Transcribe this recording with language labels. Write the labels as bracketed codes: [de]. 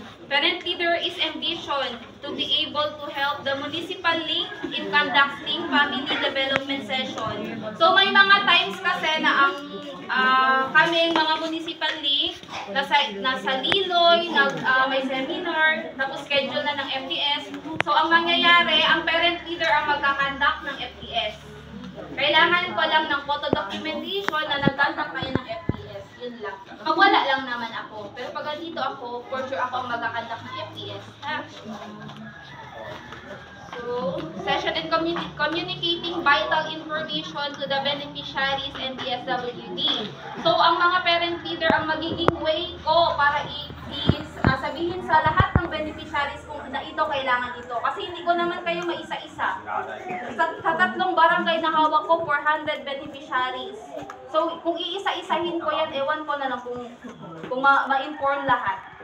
[en] Parent leader is envisioned to be able to help the municipal link in conducting family development session. [tl] So, may mga times kasi na ang kaming mga municipal link nasa Liloy, may seminar, tapos schedule na ng FTS. So, ang mangyayari, ang parent leader ang magkakandak ng FTS. Kailangan ko lang ng photo documentation na nagkandak kayo ng FTS. Yun lang. Pag wala lang naman ako. Pero pag dito ako, for sure ako ang magkakandak ng FTS. Ha? [en] So, session and communicating vital information to the beneficiaries and DSWD. [tl] So, ang mga parent leader ang magiging way ko para sabihin sa lahat ng beneficiaries kung na ito kailangan ito. Kasi hindi ko naman kayo maisa-isa. Sa tatlong barangay na hawak ko, 400 beneficiaries. So, kung iisa-isahin ko yan, ewan ko na lang kung ma-inform lahat.